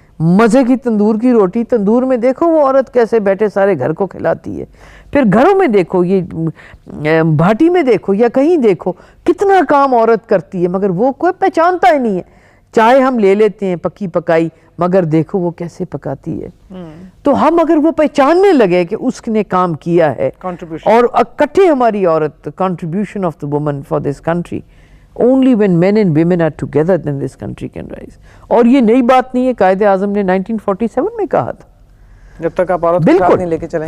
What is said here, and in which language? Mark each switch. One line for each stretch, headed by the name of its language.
Urdu: مزے کی تندور کی روٹی, تندور میں دیکھو وہ عورت کیسے بیٹھے سارے گھر کو کھلاتی ہے. پھر گھروں میں دیکھو, یہ بھاٹی میں دیکھو یا کہیں دیکھو, کتنا کام عورت کرتی ہے, مگر وہ کوئی پہچانتا ہی نہیں ہے. چائے ہم لے لیتے ہیں پکی پکائی, مگر دیکھو وہ کیسے پکاتی ہے. تو ہم اگر وہ پہچاننے لگے کہ اس نے کام کیا ہے, اور اکٹھے ہماری عورت,
English: contribution of the woman for this country, only when men and women are together then this country can rise.
Urdu: اور یہ نئی بات نہیں ہے, قائد اعظم نے 1947 میں کہا تھا. جب تک آپ عورت کو ساتھ نہیں لے کے چلیں.